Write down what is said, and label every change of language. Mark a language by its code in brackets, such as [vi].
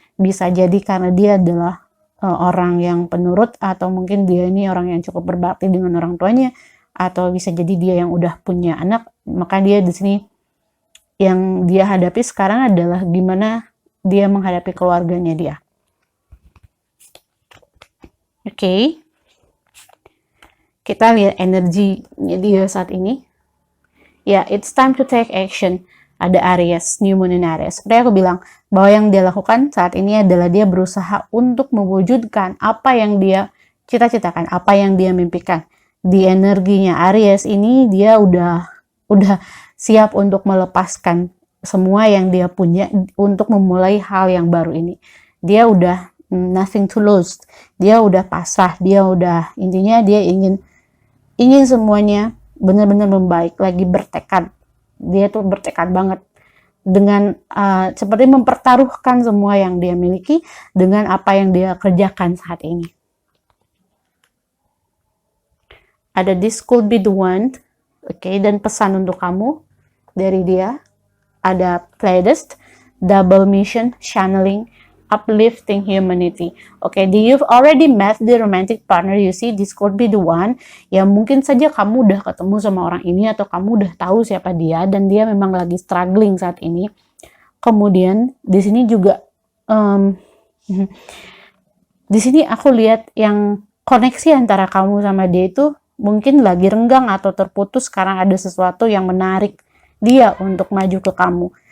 [id] Bisa jadi karena dia adalah orang yang penurut, atau mungkin dia ini orang yang cukup berbakti dengan orang tuanya, atau bisa jadi dia yang udah punya anak. Maka dia di sini yang dia hadapi sekarang adalah gimana dia menghadapi keluarganya dia. Oke. Kita lihat energinya dia saat ini. [en] Ya, it's time to take action. Ada Aries, New Moon in Aries. [id] Seperti aku bilang, bahwa yang dia lakukan saat ini adalah dia berusaha untuk mewujudkan apa yang dia cita-citakan, apa yang dia mimpikan. Di energinya Aries ini dia udah siap untuk melepaskan semua yang dia punya untuk memulai hal yang baru ini. Dia udah [en] nothing to lose. [id] Dia udah pasrah, intinya dia ingin semuanya benar-benar membaik, lagi bertekad. Dia tuh bertekad banget dengan seperti mempertaruhkan semua yang dia miliki dengan apa yang dia kerjakan saat ini. Ada [en] this could be the one, [id] oke, dan pesan untuk kamu dari dia. [en] Ada Pleiades, double mission, channeling, uplifting humanity. Oke, you've already met the romantic partner. You see, this could be the one. [id] Ya mungkin saja kamu udah ketemu sama orang ini, atau kamu udah tahu siapa dia, dan dia memang lagi struggling saat ini. Kemudian di sini juga di sini aku lihat yang koneksi antara kamu sama dia itu mungkin lagi renggang atau terputus karena ada sesuatu yang menarik dia untuk maju ke kamu.